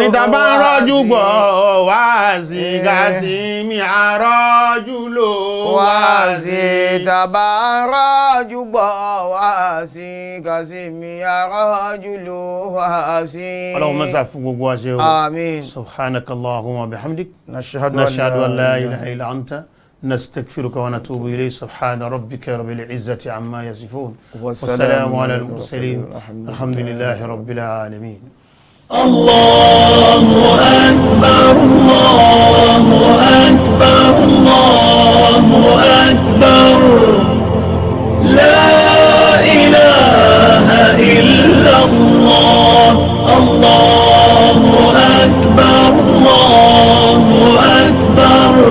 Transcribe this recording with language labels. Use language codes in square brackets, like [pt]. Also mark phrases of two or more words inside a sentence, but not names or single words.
[yo] àní ta bá ń rọ́jú gbọ́ wáàsí kásì mi àrọ́jú lò wáàsí ta bá ń rọ́jú gbọ́ wáàsí kásì mi àrọ́jú lò wáàsí. ọlọ́run mọ́sá fún gbogbo wa ṣe o. àmín. [ar] سبحانك اللهم بحمدك nashhadu أن لا إله إلا أنت نستغفرك ونتوب إليه سبحان ربك رب العزة عما يصفون والسلام على المرسلين الحمد لله رب العالمين. الله أكبر الله أكبر الله أكبر لا إله إلا الله الله أكبر الله أكبر